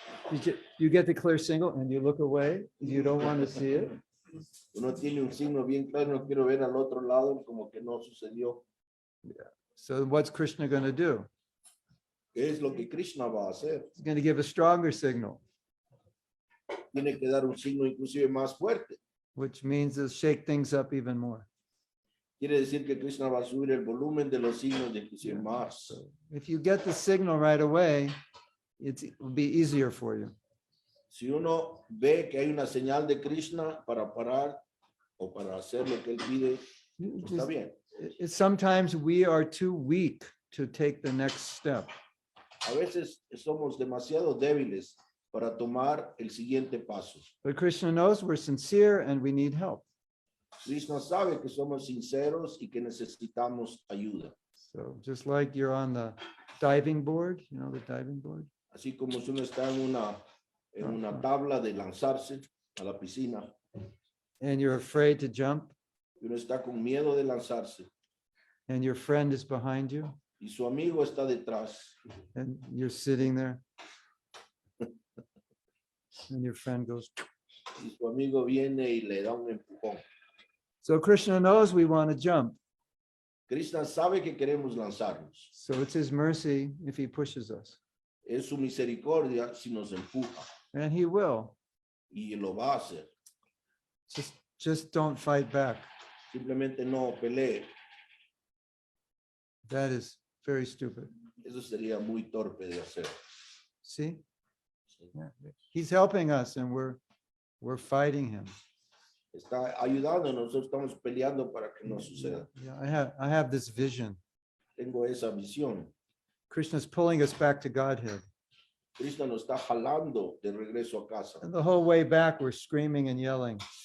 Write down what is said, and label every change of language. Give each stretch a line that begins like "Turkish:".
English: Did you get the clear signal and you look away? You don't want to see it?
Spanish: Uno tiene un signo bien claro, no quiero ver al otro lado, como que no sucedió.
English: So what's Krishna going to do?
Spanish: ¿Qué es lo que Krishna va a hacer?
English: He's going to give a stronger signal,
Spanish: Tiene que dar un signo inclusive más fuerte.
English: which means to shake things up even more.
Spanish: Quiere decir que Krishna va a subir el volumen de los signos de inclusive más.
English: If you get the signal right away, it will be easier for you.
Spanish: Si uno ve que hay una señal de Krishna para parar o para hacer lo que él pide, está bien.
English: Sometimes we are too weak to take the next step.
Spanish: A veces somos demasiado débiles para tomar el siguiente paso.
English: But Krishna knows we're sincere and we need help.
Spanish: Krishna sabe que somos sinceros y que necesitamos ayuda.
English: So just like you're on the diving board, you know, the diving board.
Spanish: Así como si uno está en una tabla de lanzarse a la piscina
English: And you're afraid to jump,
Spanish: y uno está con miedo de lanzarse
English: and your friend is behind you,
Spanish: y su amigo está detrás
English: and you're sitting there. And your friend goes.
Spanish: y su amigo viene y le da un empujón.
English: So Krishna knows we want to jump.
Spanish: Krishna sabe que queremos lanzarnos.
English: So it's his mercy if he pushes us.
Spanish: Es su misericordia si nos empuja
English: And he will.
Spanish: y lo va a hacer.
English: Just don't fight back.
Spanish: Simplemente no pelee.
English: That is very stupid.
Spanish: Eso sería muy torpe de hacer.
English: See? Yeah. He's helping us and we're fighting him.
Spanish: Está ayudando, nosotros estamos peleando para que no suceda.
English: Yeah, I have this vision.
Spanish: Tengo esa visión.
English: Krishna's pulling us back to Godhead.
Spanish: Krishna nos está jalando de regreso a casa.
English: And the whole way back, we're screaming and yelling.